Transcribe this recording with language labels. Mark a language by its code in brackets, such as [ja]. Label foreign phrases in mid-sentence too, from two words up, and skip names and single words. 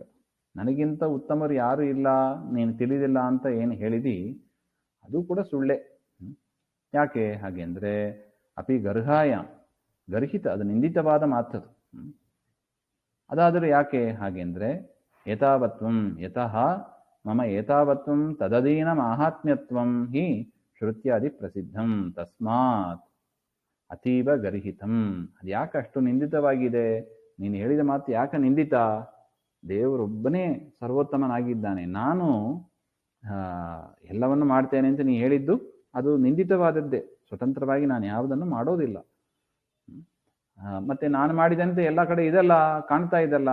[kn] ನನಗಿಂತ ಉತ್ತಮರು ಯಾರು ಇಲ್ಲ, ನೀನು ತಿಳಿದಿಲ್ಲ ಅಂತ ಏನು ಹೇಳಿದಿ ಅದು ಕೂಡ ಸುಳ್ಳೆ. ಯಾಕೆ ಹಾಗೆ ಅಂದರೆ [sa] ಅಪಿ ಗರ್ಹಾಯ ಗರ್ಹಿತ, [kn] ಅದು ನಿಂದಿತವಾದ ಮಾತದು. ಅದಾದರೂ ಯಾಕೆ ಹಾಗೆಂದ್ರೆ [sa] ಏತಾವತ್ವಂ ಯತಃ ಮಮ ಏತಾವತ್ವಂ ತದಧೀನ ಮಾಹಾತ್ಮ್ಯತ್ವಂ ಹಿ ಶ್ರುತ್ಯಾದಿ ಪ್ರಸಿದ್ಧಂ ತಸ್ಮಾತ್ ಅತೀವ ಗರ್ಹಿತಂ. [kn] ಅದು ಯಾಕೆ ಅಷ್ಟು ನಿಂದಿತವಾಗಿದೆ? ನೀನು ಹೇಳಿದ ಮಾತು ಯಾಕೆ ನಿಂದಿತ? ದೇವರೊಬ್ಬನೇ ಸರ್ವೋತ್ತಮನಾಗಿದ್ದಾನೆ, ನಾನು ಎಲ್ಲವನ್ನು ಮಾಡ್ತೇನೆ ಅಂತ ನೀ ಹೇಳಿದ್ದು ಅದು ನಿಂದಿತವಾದದ್ದೇ. ಸ್ವತಂತ್ರವಾಗಿ ನಾನು ಯಾವುದನ್ನು ಮಾಡೋದಿಲ್ಲ. ಮತ್ತೆ ನಾನು ಮಾಡಿದಂತೆ ಎಲ್ಲ ಕಡೆ ಇದೆಲ್ಲ ಕಾಣ್ತಾ ಇದೆಲ್ಲ.